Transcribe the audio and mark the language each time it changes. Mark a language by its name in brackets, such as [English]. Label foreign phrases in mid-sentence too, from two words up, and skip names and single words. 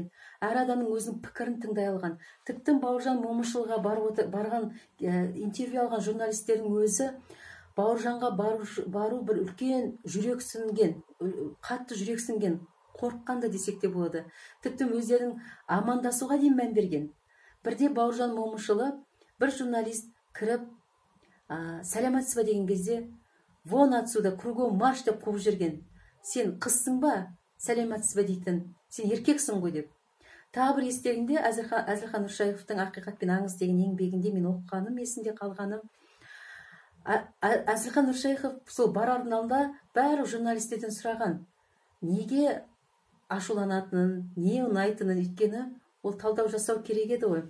[Kazakh] Әр адамның өзінің пікірін тыңдай алған. Тіпті Бауыржан Момышұлыға барған интервью алған журналистердің өзі Бауыржанға бару бір үлкен жүрексінген, қатты жүрексінген, қорыққанда десек те болады. Тіпті өздерінің амандасуға дейін мән берген. Бірде Бауыржан Момышұлы бір журналист кіріп, сәлеметсіз бе деген кезде, [Russian] вон отсюда, кругом марш [Kazakh] деп қуып жүрген. Сен қызсың ба, сәлеметсіз бе дейтін, сен еркексің ғой деп. Тағы бір естегенде Әзілхан Нұршайықовтың Ақиқат пен аңыз деген еңбегінде мен оқығаным, есімде қалғаным. Әзілхан Нұршайықов сол барардың алдында бәрі журналистерден сұраған, неге ашуланатынын, не ұнайтынын, өйткені ол талдау жасау керек еді ғой.